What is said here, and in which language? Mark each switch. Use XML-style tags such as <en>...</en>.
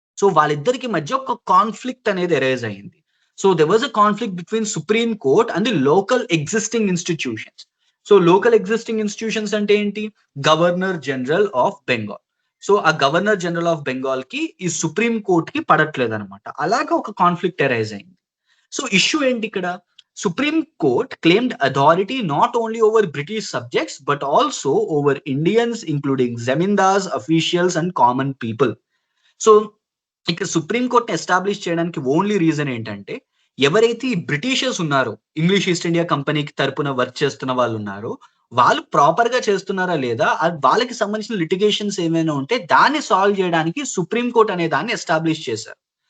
<te>So వాళ్ళిద్దరికి మధ్య ఒక కాన్ఫ్లిక్ట్ అనేది ఎరైజ్ అయింది.</te> <en>So there was a conflict between supreme court and the local existing institutions.</en> <te>So local existing institutions అంటే ఏంటి? Governor general of Bengal. So ఆ గవర్నర్ జనరల్ ఆఫ్ బెంగాల్ కి ఈ సుప్రీం కోర్ట్ కి పడట్లేదు అనమాట. అలాగా ఒక కాన్ఫ్లిక్ట్ అరైజ్ అయింది. సో ఇష్యూ ఏంటి ఇక్కడ?</te> <en>Supreme Court claimed authority not only over British subjects but also over Indians, including zamindars, officials and common people.</en> <te>So ఇక్కడ సుప్రీం కోర్ట్ ఎస్టాబ్లిష్ చేయడానికి ఓన్లీ రీజన్ ఏంటంటే ఎవరైతే బ్రిటిషర్స్ ఉన్నారో, ఇంగ్లీష్ ఈస్ట్ ఇండియా కంపెనీకి తరపున work చేస్తున్న వాళ్ళు ఉన్నారో వాళ్ళు ప్రాపర్ గా చేస్తున్నారా లేదా, వాళ్ళకి సంబంధించిన లిటిగేషన్స్ ఏమైనా ఉంటే దాన్ని సాల్వ్ చేయడానికి సుప్రీం కోర్ట్ అనే దాన్ని ఎస్టాబ్లిష్ చేశారు.</te>